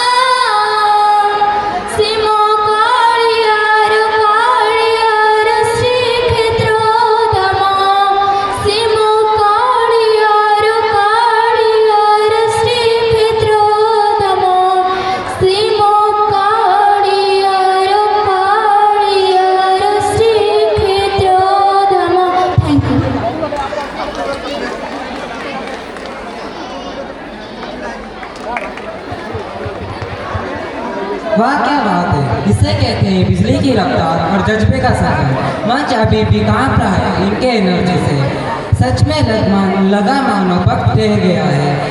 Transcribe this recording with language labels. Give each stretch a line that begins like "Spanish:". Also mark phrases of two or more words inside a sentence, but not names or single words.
Odia: ସେ ମୋ କାଳିଆର ଶ୍ରୀକ୍ଷେତ୍ର ଧାମ ସେ ମୋ କାଳିଆର ଶ୍ରୀକ୍ଷେତ୍ର ଧାମ ସେ ମୋ କାଳିଆର ଶ୍ରୀକ୍ଷେତ୍ର ଧାମ
English: thank you.
Hindi: वाह क्या बात है। इसे कहते हैं बिजली की रफ्तार और जज्बे का सफर। मंच अभी भी कांप रहा है इनके एनर्जी से। सच में लगा मानो वक्त रह गया है।